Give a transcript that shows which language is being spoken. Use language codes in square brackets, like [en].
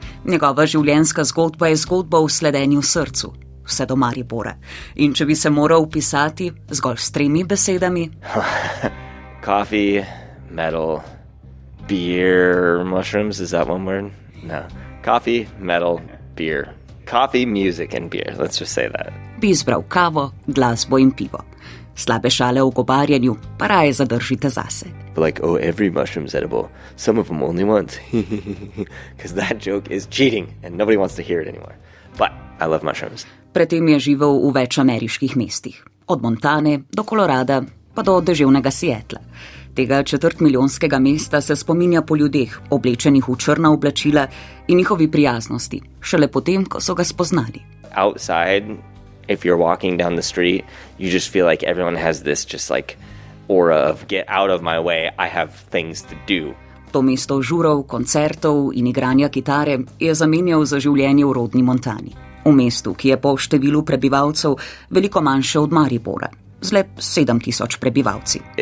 [sl] Njegova življenjska zgodba je zgodba o sledenju srcu, vse do Maribora. In če bi se moral opisati zgolj s 3 besedami... [en] Coffee, metal, beer, mushrooms, is that one word? No. Coffee, metal, beer. Coffee, music and beer, let's just say that. [sl] Bi izbral kavo, glasbo in pivo. Slabe šale o gobarjanju pa raje zadržite zase. [en] Like, oh, every mushroom's edible. Some of them only once. Because that joke is cheating and nobody wants to hear it anymore. But I love mushrooms. [sl] Predtem je živel v več ameriških mestih. Od Montane do Kolorada pa do deževnega Seattla. Tega 4-milijonskega mesta se spominja po ljudeh, oblečenih v črna oblačila in njihovi prijaznosti, šele potem, ko so ga spoznali. [en] Outside, if you're walking down the street, you just feel like everyone has this just like aura of get out of my way, I have things to do. [sl] To mesto žurov, koncertov in igranja kitare je zamenjal za življenje v rodni Montani. V mestu, ki je po številu prebivalcev veliko manjše od Maribora, z le 7,000 prebivalci.